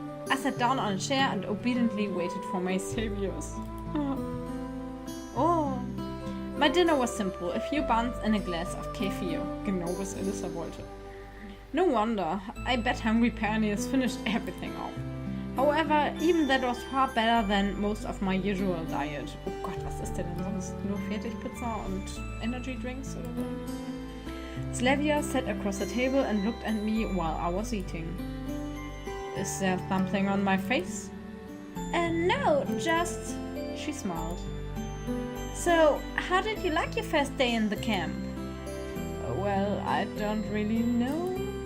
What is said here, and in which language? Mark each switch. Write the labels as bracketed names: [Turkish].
[English] I sat down on a chair and obediently waited for my saviors. Oh. My dinner was simple, a few buns and a glass of kefir. [German] Genau, was Alyssa wollte. [English] No wonder, I bet hungry pioneers finished everything off. However, even that was far better than most of my usual diet. [German] Oh Gott, was ist denn sonst? Nur Fertigpizza und Energy Drinks oder so? [English] Slavia sat across the table and looked at me while I was eating. Is there something on my face? No, just... She smiled. So, how did you like your first day in the camp? Well, I don't really know.